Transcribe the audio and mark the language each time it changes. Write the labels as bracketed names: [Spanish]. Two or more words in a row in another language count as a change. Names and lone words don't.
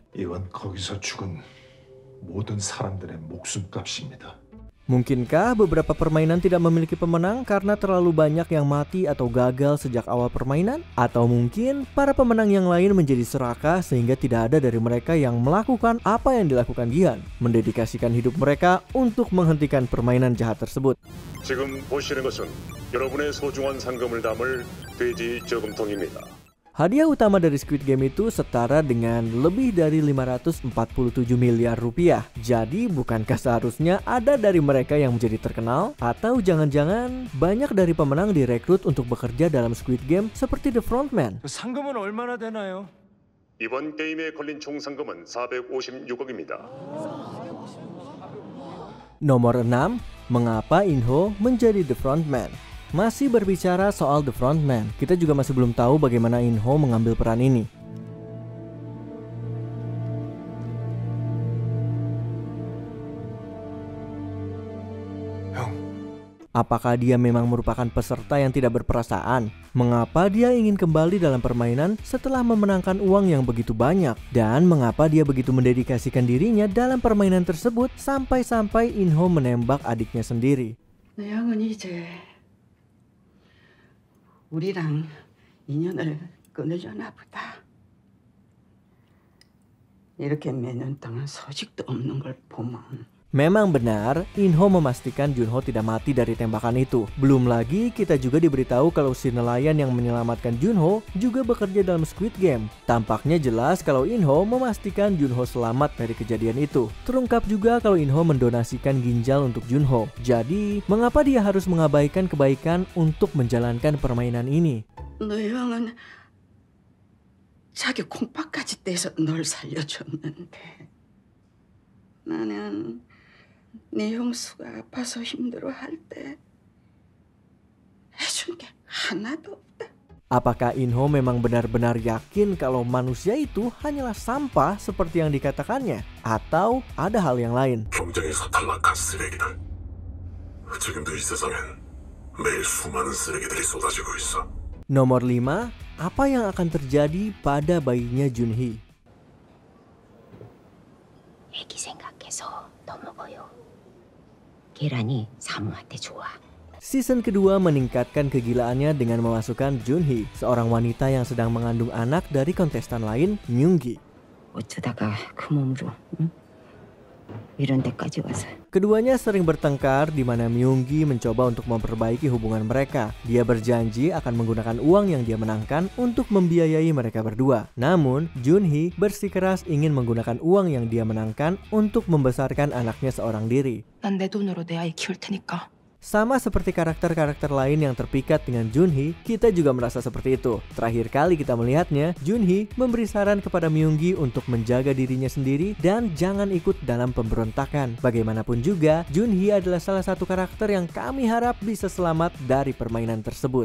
[Korean] 이건 거기서 죽은 모든 사람들의 목숨값입니다. [Indonesian] Mungkinkah beberapa permainan tidak memiliki pemenang karena terlalu banyak yang mati atau gagal sejak awal permainan? Atau mungkin para pemenang yang lain menjadi serakah sehingga tidak ada dari mereka yang melakukan apa yang dilakukan Gi-hun, mendedikasikan hidup mereka untuk menghentikan permainan jahat tersebut. [Korean] 지금 보시는 것은 여러분의 소중한 상금을 담을 돼지 저금통입니다. [Indonesian] Hadiah utama dari Squid Game itu setara dengan lebih dari 547 miliar rupiah. Jadi bukankah seharusnya ada dari mereka yang menjadi terkenal? Atau jangan-jangan banyak dari pemenang direkrut untuk bekerja dalam Squid Game seperti The Frontman? [Korean] 상금은 얼마나 되나요? 이번 게임에 걸린 총 상금은 456억입니다. [Indonesian] Nomor 6, mengapa In-ho menjadi The Frontman? Masih berbicara soal The Frontman, kita juga masih belum tahu bagaimana In-ho mengambil peran ini. Apakah dia memang merupakan peserta yang tidak berperasaan? Mengapa dia ingin kembali dalam permainan setelah memenangkan uang yang begitu banyak? Dan mengapa dia begitu mendedikasikan dirinya dalam permainan tersebut sampai-sampai In-ho menembak adiknya sendiri? [Korean] 내 형은 이제 우리랑 인연을 끊으려나 보다. 이렇게 몇 년 동안 소식도 없는 걸 보면 [Indonesian] Memang benar, In-ho memastikan Junho tidak mati dari tembakan itu. Belum lagi kita juga diberitahu kalau si nelayan yang menyelamatkan Junho juga bekerja dalam Squid Game. Tampaknya jelas kalau In-ho memastikan Junho selamat dari kejadian itu. Terungkap juga kalau In-ho mendonasikan ginjal untuk Junho. Jadi, mengapa dia harus mengabaikan kebaikan untuk menjalankan permainan ini? [Korean] 내 형은 자기 콩팥까지 떼서 널 살려줬는데 나는 네 형수가 아파서 힘들어할 때 해준 게 하나도 없다. [Indonesian] Apakah In-ho memang benar-benar yakin kalau manusia itu hanyalah sampah seperti yang dikatakannya? Atau ada hal yang lain? [Korean] 경쟁에서 탈락한 쓰레기들. 지금도 이 세상엔 매일 수많은 쓰레기들이 쏟아지고 있어. [Indonesian] Nomor 5, apa yang akan terjadi pada bayinya Junhee? [Korean] 애기 생각해서 더 먹어요. 계란이 사모한테 좋아. [Indonesian] Season kedua meningkatkan kegilaannya dengan memasukkan Junhee, seorang wanita yang sedang mengandung anak dari kontestan lain, Myung-gi. [Korean] 어쩌다가 그 몸으로 이런 데까지 와서. [Indonesian] Keduanya sering bertengkar di mana Myung-gi mencoba untuk memperbaiki hubungan mereka. Dia berjanji akan menggunakan uang yang dia menangkan untuk membiayai mereka berdua. Namun, Junhee bersikeras ingin menggunakan uang yang dia menangkan untuk membesarkan anaknya seorang diri. [Korean] 난 내 돈으로 내 아이 키울 테니까. [Indonesian] Sama seperti karakter-karakter lain yang terpikat dengan Junhee, kita juga merasa seperti itu. Terakhir kali kita melihatnya, Junhee memberi saran kepada Myung-gi untuk menjaga dirinya sendiri dan jangan ikut dalam pemberontakan. Bagaimanapun juga, Junhee adalah salah satu karakter yang kami harap bisa selamat dari permainan tersebut.